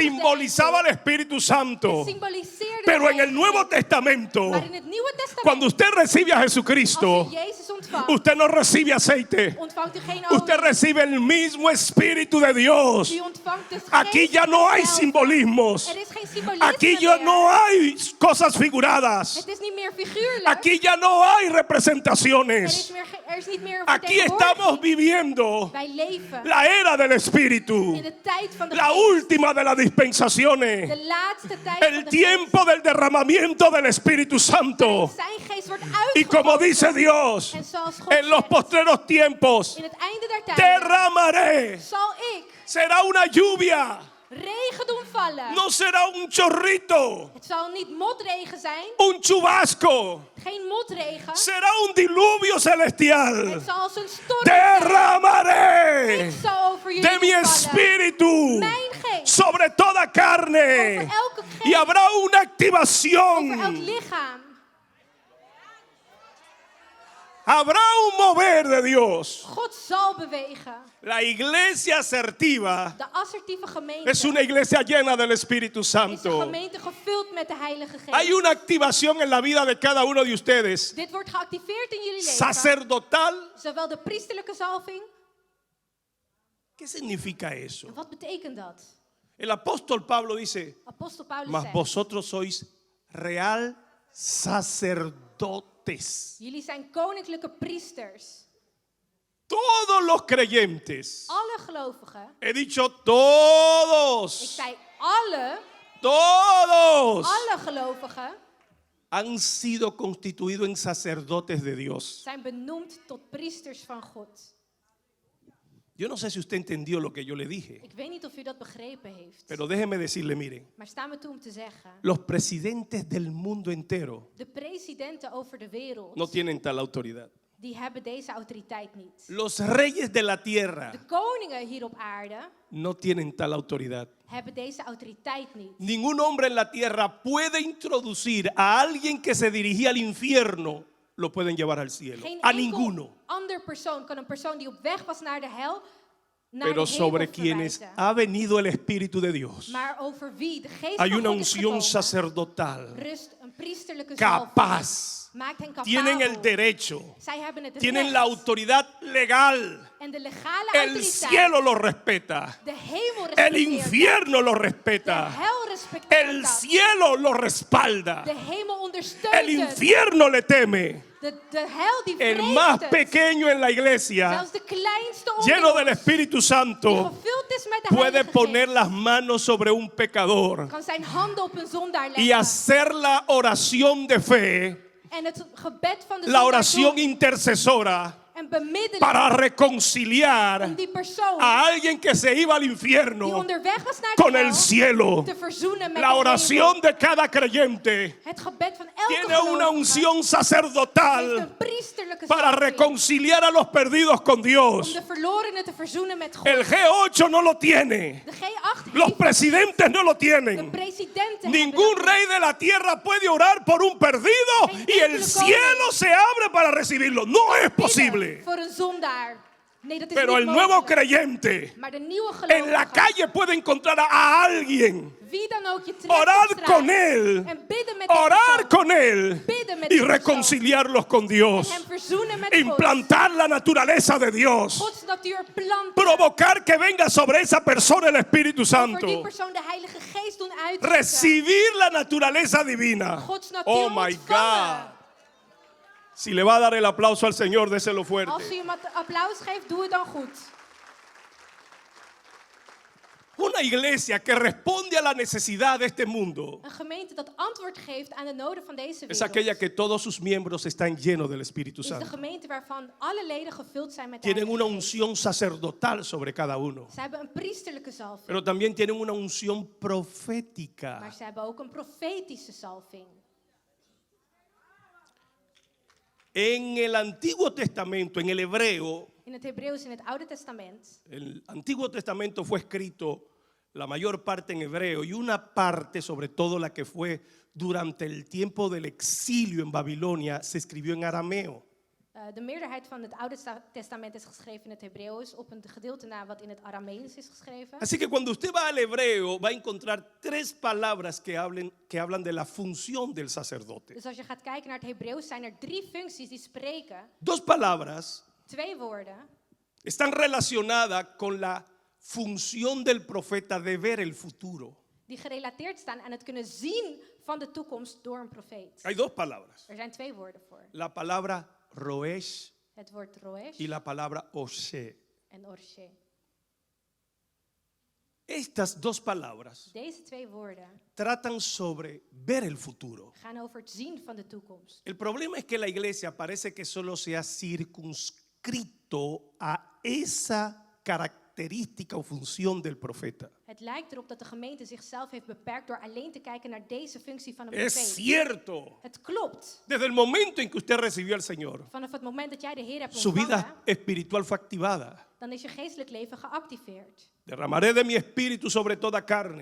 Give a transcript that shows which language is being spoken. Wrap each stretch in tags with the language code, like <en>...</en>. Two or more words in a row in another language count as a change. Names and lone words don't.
<es>simbolizaba el</es> <nl>enkel.</nl> <es>Espíritu</es> <nl>Het</nl> <es>Santo.</es> <nl>symboliseerde</nl> <es>Pero</es> <nl>de</nl> <es>en el</es> <nl>Heilige</nl> <es>Nuevo</es> <nl>Geest.</nl> <es>Testamento,</es> <nl>Maar in het Nieuwe Testament,</nl> <es>cuando usted recibe a</es> <nl>als</nl> <es>Jesucristo,</es> <nl>u Jezus ontvangt,</nl> <es>usted no recibe aceite.</es> <nl>ontvangt u geen olie.</nl> <es>Usted recibe el mismo Espíritu de Dios.</es> <nl>U ontvangt de</nl> <es>Aquí</es> <nl>geest</nl> <es>ya no hay</es> <nl>zelf.</nl> <es>simbolismos.</es> <nl>Er is geen symbolisme</nl> <es>Aquí ya</es> <nl>meer.</nl> <es>no hay cosas figuradas.</es> <nl>Het is niet meer figuurlijk.</nl> <es>Aquí ya no hay</es> <nl>er, is</nl> <es>representaciones.</es> <nl>er is niet meer een</nl> <es>Aquí estamos</es> <nl>vertegenwoordiging.</nl> <es>viviendo</es> <nl>Wij leven</nl> <es>la era del Espíritu,</es> <nl>in de tijd van de</nl> <es>la</es> <nl>geest.</nl> <es>última de las dispensaciones,</es> <nl>De laatste tijd</nl> <es>el</es> <nl>van de</nl> <es>tiempo del derramamiento del Espíritu Santo.</es> <nl>geest. Zijn geest wordt</nl> <es>Y como</es> <nl>uitgegoten.</nl> <es>dice Dios,</es> <nl>En zoals God</nl> <es>en los</es> <nl>zegt,</nl> <es>postreros tiempos</es> <nl>in het einde der tijden</nl> <es>derramaré.</es> <nl>zal ik</nl> <es>Será una lluvia,</es> <nl>regen doen vallen.</nl> <es>no será un chorrito,</es> <nl>Het zal niet motregen zijn,</nl> <es>un chubasco,</es> <nl>geen motregen.</nl> <es>será un diluvio celestial.</es> <nl>Het zal als een storm zijn.</nl> <es>Derramaré</es> <nl>Ik zal over jullie</nl> <es>de mi</es> <nl>vallen.</nl> <es>espíritu</es> <nl>Mijn geest</nl> <es>sobre toda carne</es> <nl>over elke</nl> <es>y</es> <nl>geest,</nl> <es>habrá una</es> <nl>over elk</nl> <es>activación,</es> <nl>lichaam.</nl> <es>habrá un mover de Dios.</es> <nl>God zal bewegen.</nl> <es>La iglesia asertiva</es> <nl>De assertieve gemeente</nl> <es>es una iglesia llena del Espíritu</es> <nl>is een</nl> <es>Santo.</es> <nl>gemeente gevuld met de Heilige Geest.</nl> <es>Hay una activación en la vida de cada uno de ustedes,</es> <nl>Dit wordt geactiveerd in jullie leven.</nl> <es>sacerdotal.</es> <nl>Zowel de priesterlijke zalving.</nl> <es>¿Qué significa eso?</es> <nl>En wat betekent dat?</nl> <es>El apóstol Pablo dice,</es> <nl>Apostel Paulus</nl> <es>mas</es> <nl>zegt,</nl> <es>vosotros sois real sacerdotes.</es> <nl>jullie zijn koninklijke priesters.</nl> <es>Todos los creyentes,</es> <nl>Alle gelovigen,</nl> <es>he dicho</es> <nl>ik</nl> <es>todos,</es> <nl>zei</nl> <es>todos</es> <nl>alle gelovigen</nl> <es>han sido constituidos en sacerdotes de Dios.</es> <nl>zijn benoemd tot priesters van God.</nl> <es>Yo no sé si usted entendió lo que yo le dije,</es> <nl>Ik weet niet of u dat begrepen heeft.</nl> <es>pero déjeme decirle, mire,</es> <nl>Maar sta me toe om te zeggen,</nl> <es>los presidentes del mundo entero</es> <nl>de presidenten over de wereld</nl> <es>no tienen tal autoridad.</es> <nl>die hebben deze autoriteit niet.</nl> <es>Los reyes de la tierra</es> <nl>De koningen hier op aarde</nl> <es>no tienen tal autoridad.</es> <nl>hebben deze autoriteit niet.</nl> <es>Ningún hombre en la tierra puede introducir a alguien que se dirigía al infierno, lo pueden llevar al cielo.</es> <nl>Geen</nl> <es>A</es> <nl>enkel</nl> <es>ninguno.</es> <nl>ander persoon kan een persoon die op weg was naar de hel, naar</nl> <es>Pero</es> <nl>de hemel</nl> <es>sobre quienes</es> <nl>verwijzen.</nl> <es>ha venido el Espíritu de Dios,</es> <nl>Maar over wie de geest</nl> <es>hay</es> <nl>van</nl> <es>una</es> <nl>God is</nl> <es>unción</es> <nl>gekomen,</nl> <es>sacerdotal,</es> <nl>rust een priesterlijke zalving.</nl> <es>capaz.</es> <nl>Maakt hen</nl> <es>Tienen el</es> <nl>capabel.</nl> <es>derecho,</es> <nl>Zij hebben het</nl> <es>tienen la</es> <nl>recht.</nl> <es>autoridad legal.</es> <nl>En de legale</nl> <es>El</es> <nl>autoriteit.</nl> <es>cielo lo respeta.</es> <nl>De hemel</nl> <es>El</es> <nl>respecteert</nl> <es>infierno lo</es> <nl>dat. De</nl> <es>respeta.</es> <nl>hel respecteert</nl> <es>El</es> <nl>dat.</nl> <es>cielo lo respalda.</es> <nl>De hemel ondersteunt</nl> <es>El</es> <nl>het.</nl> <es>infierno le teme.</es> <nl>De hel die</nl> <es>El</es> <nl>vreest</nl> <es>más</es> <nl>het.</nl> <es>pequeño en la iglesia,</es> <nl>Zelfs de kleinste onder</nl> <es>lleno del</es> <nl>ons,</nl> <es>Espíritu</es> <nl>die</nl> <es>Santo,</es> <nl>gevuld is met de</nl> <es>puede</es> <nl>Heilige</nl> <es>poner</es> <nl>Geest,</nl> <es>las manos sobre un pecador</es> <nl>kan zijn handen op een zondaar</nl> <es>y</es> <nl>leggen.</nl> <es>hacer la oración de fe,</es> <nl>En het gebed van de</nl> <es>la</es> <nl>zondaar</nl> <es>oración</es> <nl>doen</nl> <es>intercesora,</es> <nl>en bemiddelen</nl> <es>para</es> <nl>om</nl> <es>reconciliar</es> <nl>die persoon</nl> <es>a alguien que se iba al</es> <nl>die</nl> <es>infierno</es> <nl>onderweg was naar de</nl> <es>con el</es> <nl>hel</nl> <es>cielo.</es> <nl>te verzoenen met</nl> <es>La</es> <nl>de</nl> <es>oración</es> <nl>hemel.</nl> <es>de cada creyente</es> <nl>Het gebed van elke</nl> <es>tiene una</es> <nl>gelovige</nl> <es>unción</es> <nl>heeft</nl> <es>sacerdotal</es> <nl>een priesterlijke</nl> <es>para</es> <nl>zalving</nl> <es>reconciliar a los perdidos con</es> <nl>om</nl> <es>Dios.</es> <nl>de verlorenen te verzoenen met God.</nl> <es>El G8 no lo tiene.</es> <nl>De G8</nl> <es>Los</es> <nl>heeft</nl> <es>presidentes no lo</es> <nl>de</nl> <es>tienen.</es> <nl>presidenten</nl> <es>Ningún</es> <nl>hebben dat</nl> <es>rey de la tierra puede orar por un perdido</es> <nl>Geen</nl> <es>y el</es> <nl>enkele</nl> <es>cielo</es> <nl>koning</nl> <es>se abre para recibirlo. No es</es> <nl>niet.</nl> <es>posible.</es> <nl>Voor een zondaar. Nee, dat is</nl> <es>Pero</es> <nl>niet</nl> <es>el nuevo</es> <nl>mogelijk.</nl> <es>creyente</es> <nl>Maar de nieuwe</nl> <es>en la</es> <nl>gelovige,</nl> <es>calle puede encontrar a alguien,</es> <nl>wie dan ook je treft op</nl> <es>orar</es> <nl>straat,</nl> <es>con él,</es> <nl>en bidden met die</nl> <es>orar</es> <nl>persoon,</nl> <es>con él</es> <nl>bidden met</nl> <es>y</es> <nl>die persoon,</nl> <es>reconciliarlos con</es> <nl>en</nl> <es>Dios.</es> <nl>hem verzoenen met God.</nl> <es>Implantar la naturaleza de Dios.</es> <nl>Gods natuur planten.</nl> <es>Provocar que venga sobre esa persona el Espíritu</es> <nl>Voor die</nl> <es>Santo.</es> <nl>persoon de Heilige Geest doen uitdrukken.</nl> <es>Recibir la naturaleza divina.</es> <nl>Gods natuur</nl> <en>Oh my</en> <nl>ontvangen.</nl> <en>God.</en> <es>Si le va a dar el aplauso al Señor, déselo</es> <nl>Als</nl> <es>fuerte.</es> <nl>u hem applaus geeft, doe het dan goed.</nl> <es>Una iglesia que responde a la necesidad de este mundo</es> <nl>Een gemeente dat antwoord geeft aan de noden van deze</nl> <es>es</es> <nl>wereld.</nl> <es>aquella que todos sus miembros están llenos del Espíritu</es> <nl>Is de</nl> <es>Santo.</es> <nl>gemeente waarvan alle leden gevuld zijn met de</nl> <es>Tienen una</es> <nl>Heilige Geest.</nl> <es>unción sacerdotal sobre cada uno,</es> <nl>Ze hebben een priesterlijke zalving.</nl> <es>pero también tienen una unción</es> <nl>Maar</nl> <es>profética.</es> <nl>ze hebben ook een profetische zalving.</nl> <es>En el Antiguo Testamento, en el hebreo,</es> <nl>In het Hebreeuws, in het Oude Testament,</nl> <es>el Antiguo Testamento fue escrito la mayor parte en hebreo y una parte, sobre todo la que fue durante el tiempo del exilio en Babilonia, se escribió en arameo.</es> <nl>de meerderheid van het Oude Testament is geschreven in het Hebreeuws, op een gedeelte na wat in het Aramees is geschreven.</nl> <es>Así que cuando usted va al hebreo va a encontrar tres palabras que hablan de la función del sacerdote.</es> <nl>Dus als je gaat kijken naar het Hebreeuws, zijn er 3 functies die spreken.</nl> <es>Dos palabras</es> <nl>2 woorden</nl> <es>están relacionadas con la función del profeta de ver el futuro.</es> <nl>die gerelateerd staan aan het kunnen zien van de toekomst door een profeet.</nl> <es>Hay dos palabras.</es> <nl>Er zijn 2 woorden voor.</nl> <es>La palabra roesh</es> <nl>Het woord roesh</nl> <es>y la palabra oshe.</es> <nl>en orshe.</nl> <es>Estas dos palabras</es> <nl>Deze 2 woorden</nl> <es>tratan sobre ver el futuro.</es> <nl>gaan over het zien van de toekomst.</nl> <es>El problema es que la iglesia parece que solo se ha circunscrito a esa característica o función del profeta.</es> <nl>Het lijkt erop dat de gemeente zichzelf heeft beperkt door alleen te kijken naar deze functie van een</nl> <es>Es</es> <nl>profeet.</nl> <es>cierto.</es> <nl>Het klopt.</nl> <es>Desde el momento en que usted recibió al Señor,</es> <nl>Vanaf het moment dat jij de Heer hebt</nl> <es>su</es> <nl>ontvangen,</nl> <es>vida espiritual fue activada.</es> <nl>dan is je geestelijk leven geactiveerd.</nl> <es>Derramaré de mi espíritu sobre toda carne.</es>